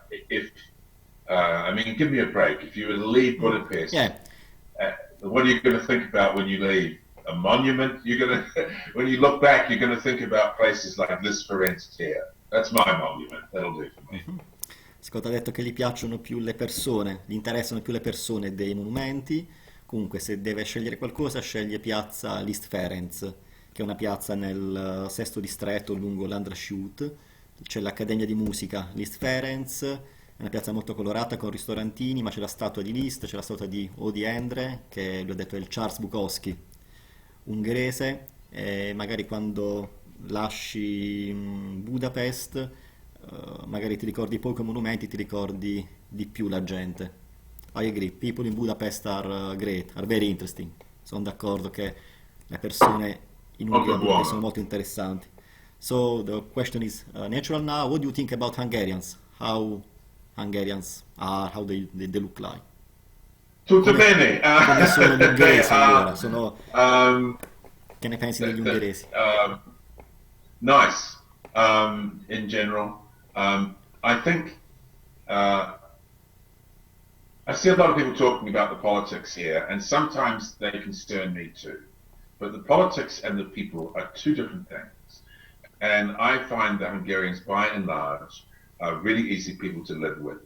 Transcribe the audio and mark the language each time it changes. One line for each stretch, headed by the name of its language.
English: If I mean, give me a break. If you were to leave Budapest, Yeah. what are you going to think about when you leave? A monument? You're going to, when you look back, you're going to think about places like this Firenze here. That's my monument. That'll do for me.
Italian: Scott ha detto che gli piacciono più le persone, gli interessano più le persone dei monumenti. Comunque, se deve scegliere qualcosa, sceglie piazza Liszt Ferenc, che è una piazza nel sesto distretto lungo l'Andrasciut. C'è l'Accademia di Musica Liszt Ferenc, è una piazza molto colorata con ristorantini, ma c'è la statua di Liszt, c'è la statua di Odi Endre, che lui ha detto è il Charles Bukowski ungherese, e magari quando lasci Budapest, magari ti ricordi pochi monumenti, ti ricordi di più la gente.
English: I agree, people in Budapest are great, are very interesting.
Italian: Sono d'accordo che le persone in Ungheria sono molto interessanti.
English: So the question is natural now. What do you think about Hungarians? How Hungarians are? How they look like?
Italian: Tutto bene. Come sono gli ungheresi allora? Che ne pensi degli ungheresi?
English: Nice. In general, I think I see a lot of people talking about the politics here, and sometimes they concern me too. But the politics and the people are two different things. And I find the Hungarians, by and large, are really easy people to live with.